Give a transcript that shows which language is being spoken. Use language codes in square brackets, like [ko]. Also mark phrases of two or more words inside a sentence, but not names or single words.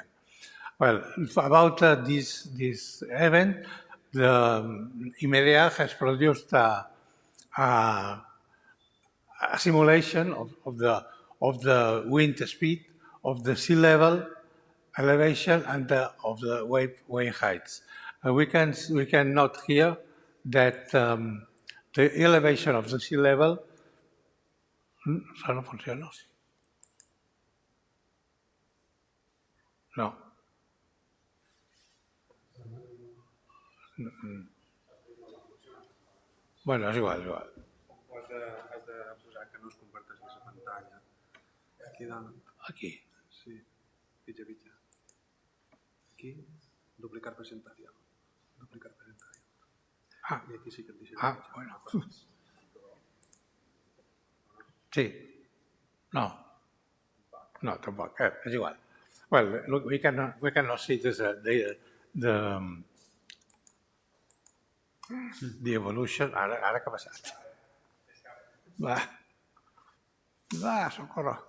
[en] Well, about this event, the METEO has produced a simulation of the wind speed, of the sea level elevation, and of the wave heights. We can note here that the elevation of the sea level. [es] ¿Eso no funciona? No. Bueno, es igual. [ca] Has de posar que no es comparteix la pantalla. Aquí dalt. Aquí. Sí. Pitja. [es] Aquí, duplicar presentación. Ah. [ca] Y aquí sí que et deixa. Bueno. Sí. No, tampoc. És igual. [en] Well, look, we cannot see this, the evolution. [ca] Ara què ha passat? Va, socorro.